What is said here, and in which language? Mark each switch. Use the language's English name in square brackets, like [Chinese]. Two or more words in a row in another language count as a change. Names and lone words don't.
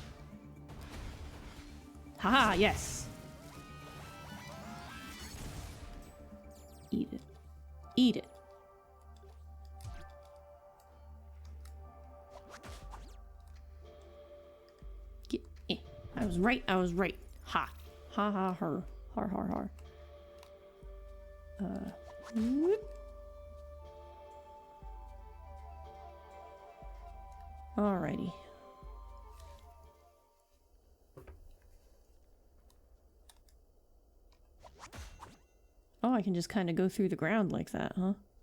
[English] Haha, yes! Eat it. Eat it. Get eh. I was right, I was right. Ha. Ha ha her. Har har har. Whoop. Alrighty. Oh, I can just kind of go through the ground like that, huh?